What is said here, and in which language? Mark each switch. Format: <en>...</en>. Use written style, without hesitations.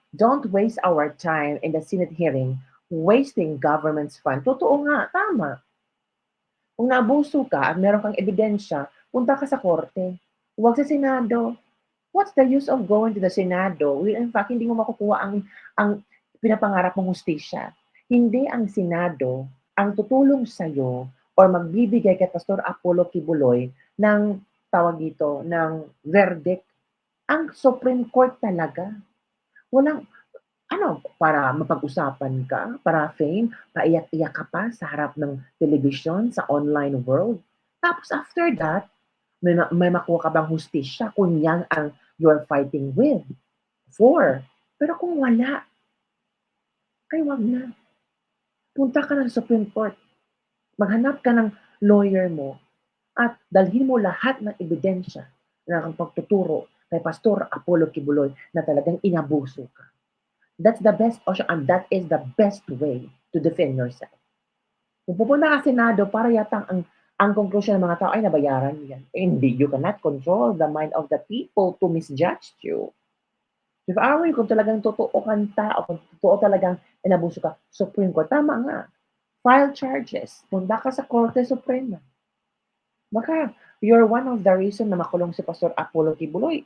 <en>Don't waste our time in the Senate hearing wasting government's fund.</en> <tl>Totoo nga, tama. Kung naabuso ka at meron kang ebidensya, punta ka sa korte. Huwag sa Senado.</tl> <en>What's the use of going to the Senado? Well, in fact,</en> <tl>hindi mo makukuha ang pinapangarap mong hustisya. Hindi ang Senado ang tutulong sa'yo or magbibigay kay Pastor Apollo Kibuloy ng tawag dito, ng verdict. Ang Supreme Court talaga. Walang, para mapag-usapan ka, para fame, paiyak-iyak ka pa sa harap ng television, sa online world. Tapos</tl> <en>after that,</en> <tl>may makuha ka bang hustisya kung yan ang</tl> <en>you're fighting with?</en> <tl>Pero kung wala, ay wag na. Punta ka ng Supreme Court. Maghanap ka ng lawyer mo at dalhin mo lahat ng ebidensya na ang pagtuturo kay Pastor Apollo Kibuloy na talagang inabuso ka.</tl> <en>That's the best option and that is the best way to defend yourself.</en> <tl>Kung pupunta ka sa Senado, para yatang ang conclusion ng mga tao ay nabayaran yan. Hindi,</tl> <en>you cannot control the mind of the people to misjudge you. If I were you,</en> <tl>kung talagang totoo kang tao, kung totoo talagang inabuso ka, Supreme Court, tama nga.</tl> <en>File charges.</en> <tl>Punta ka sa Korte Suprema. Baka</tl> <en>you're one of the reason</en> <tl>na makulong si Pastor Apollo Kibuloy.</tl>